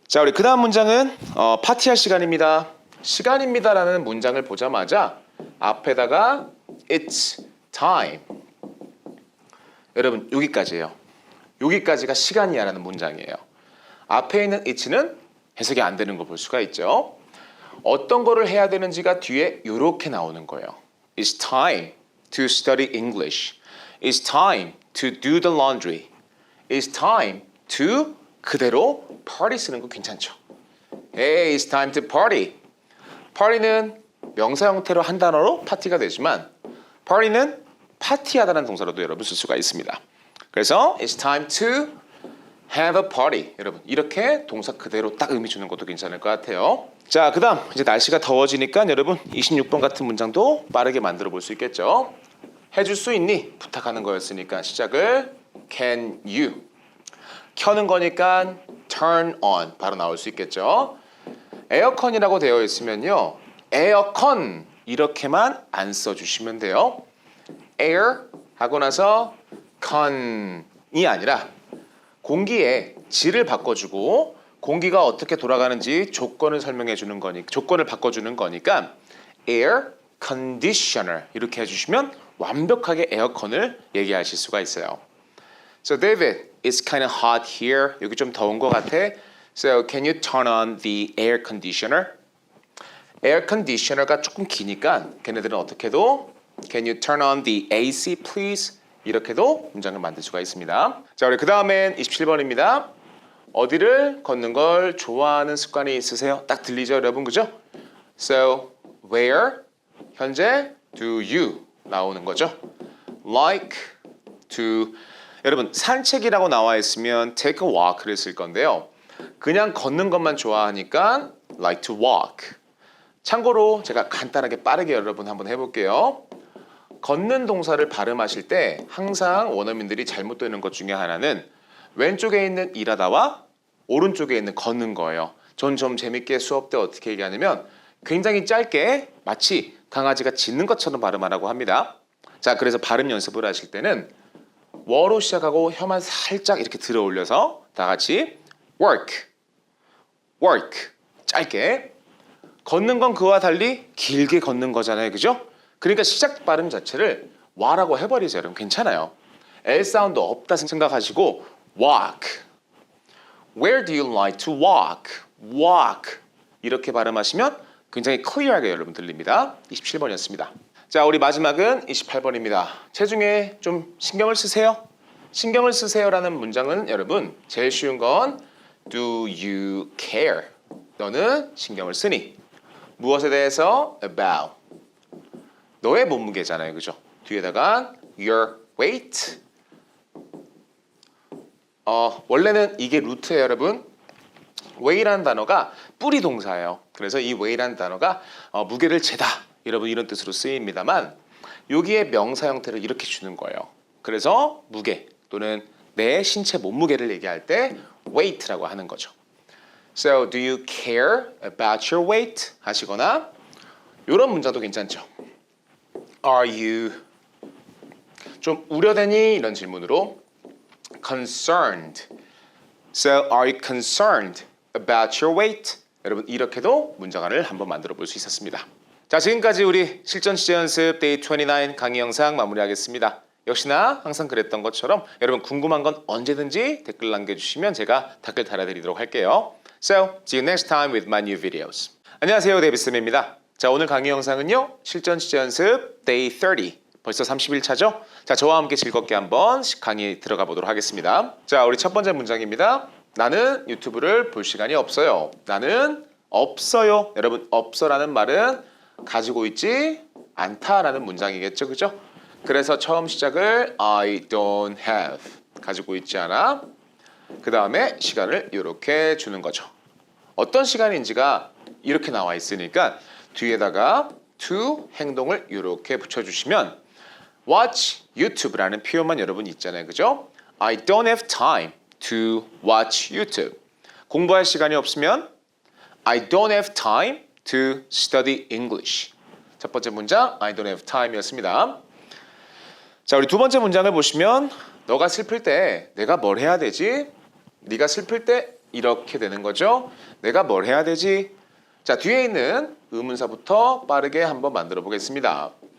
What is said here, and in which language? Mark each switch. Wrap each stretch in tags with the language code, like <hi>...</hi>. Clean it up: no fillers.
<ko>자, 우리 그 다음 문장은 파티할 시간입니다. 시간입니다라는 문장을 보자마자 앞에다가</ko> <en>it's time.</en> <ko>여러분 여기까지예요. 여기까지가 시간이야라는 문장이에요. 앞에 있는 it는 해석이 안 되는 거 볼 수가 있죠. 어떤 거를 해야 되는지가 뒤에 이렇게 나오는 거예요.</ko> <en>It's time to study English. It's time to do the laundry. It's time to</en> <ko>그대로 party 쓰는 거 괜찮죠.</ko> <en>Hey, it's time to party.</en> <ko>party는 명사 형태로 한 단어로 파티가 되지만 party는 파티하다는 동사로도 여러분 쓸 수가 있습니다.</ko> <en>그래서 it's time to have a party.</en> <ko>여러분 이렇게 동사 그대로 딱 의미 주는 것도 괜찮을 것 같아요. 자, 그다음 이제 날씨가 더워지니까 여러분 26번 같은 문장도 빠르게 만들어 볼 수 있겠죠. 해줄 수 있니? 부탁하는 거였으니까 시작을</ko> <en>can you.</en> <ko>켜는 거니까</ko> <en>turn on</en> <ko>바로 나올 수 있겠죠. 에어컨이라고 되어 있으면요. 에어컨 이렇게만 안 써주시면 돼요. air 하고 나서 con이 아니라 공기의 질을 바꿔주고 공기가 어떻게 돌아가는지 조건을 설명해 주는 거니까 조건을 바꿔주는 거니까 air conditioner 이렇게 해주시면 완벽하게 에어컨을 얘기하실 수가 있어요.</ko> <en>So David, it's kind of hot here.</en> <ko>여기 좀 더운 것 같아.</ko> <en>So can you turn on the air conditioner? air conditioner가</en> <ko>조금 기니까 걔네들은 어떻게도</ko> <en>can you turn on the AC please?</en> <ko>이렇게도 문장을 만들 수가 있습니다. 자, 우리 그 다음엔 27번입니다. 어디를 걷는 걸 좋아하는 습관이 있으세요? 딱 들리죠, 여러분, 그죠? So, where 현재 do you 나오는 거죠? Like to 여러분 산책이라고 나와 있으면 take a walk를 쓸 건데요. 그냥 걷는 것만 좋아하니까 like to walk. 참고로 제가 간단하게 빠르게 여러분 한번 해볼게요. 걷는 동사를 발음하실 때 항상 원어민들이 잘못되는 것 중에 하나는 왼쪽에 있는 일하다와 오른쪽에 있는 걷는 거예요. 전 좀 재밌게 수업 때 어떻게 얘기하냐면 굉장히 짧게 마치 강아지가 짖는 것처럼 발음하라고 합니다. 자, 그래서 발음 연습을 하실 때는 워로 시작하고 혀만 살짝 이렇게 들어 올려서 다 같이 work, work 짧게. 걷는 건 그와 달리 길게 걷는 거잖아요. 그죠? 그러니까 시작 발음 자체를 와라고 해버리세요. 여러분 괜찮아요. L 사운드 없다 생각하시고 walk.</ko> <en>Where do you like to walk? walk.</en> <ko>이렇게 발음하시면 굉장히 클리어하게 여러분 들립니다. 27번이었습니다. 자, 우리 마지막은 28번입니다. 체중에 좀 신경을 쓰세요. 신경을 쓰세요라는 문장은 여러분 제일 쉬운 건</ko> <en>Do you care?</en> <ko>너는 신경을 쓰니? 무엇에 대해서? About. 너의 몸무게잖아요. 그죠? 뒤에다가</ko> <en>your weight.</en> <ko>원래는 이게 루트예요, 여러분. weight라는 단어가 뿌리 동사예요. 그래서 이 weight라는 단어가 무게를 재다. 여러분 이런 뜻으로 쓰입니다만 여기에 명사 형태를 이렇게 주는 거예요. 그래서 무게 또는 내 신체 몸무게를 얘기할 때 weight라고 하는 거죠.</ko> <en>So, do you care about your weight?</en> <ko>하시거나 이런 문장도 괜찮죠.</ko> <en>Are you</en> <ko>좀 우려되니? 이런 질문으로 concerned.</ko> <en>So, are you concerned about your weight?</en> <ko>여러분 이렇게도 문장을 한번 만들어 볼 수 있었습니다. 자, 지금까지 우리 실전 취재 연습 데이 29 강의 영상 마무리하겠습니다. 역시나 항상 그랬던 것처럼 여러분 궁금한 건 언제든지 댓글 남겨주시면 제가 댓글 달아드리도록 할게요.</ko> <en>So, see you next time with my new videos.</en> <ko>안녕하세요, 데이비스입니다. 자, 오늘 강의 영상은요. 실전 취재 연습 Day 30. 벌써 30일차죠? 자, 저와 함께 즐겁게 한번 강의 들어가 보도록 하겠습니다. 자, 우리 첫 번째 문장입니다. 나는 유튜브를 볼 시간이 없어요. 나는 없어요. 여러분, 없어라는 말은 가지고 있지 않다라는 문장이겠죠, 그죠? 그래서 처음 시작을</ko> <en>I don't have.</en> <ko>가지고 있지 않아. 그 다음에 시간을 이렇게 주는 거죠. 어떤 시간인지가 이렇게 나와 있으니까 뒤에다가 to 행동을 이렇게 붙여주시면</ko> <en>watch YouTube</en> <ko>라는 표현만 여러분 있잖아요. 그죠?</ko> <en>I don't have time to watch YouTube.</en> <ko>공부할 시간이 없으면</ko> <en>I don't have time to study English.</en> <ko>첫 번째 문장</ko> <en>I don't have time</en> <ko>이었습니다. 자, 우리 두 번째 문장을 보시면 너가 슬플 때 내가 뭘 해야 되지? 네가 슬플 때 이렇게 되는 거죠. 내가 뭘 해야 되지? 자, 뒤에 있는 의문사부터 빠르게 한번 만들어 보겠습니다.</ko>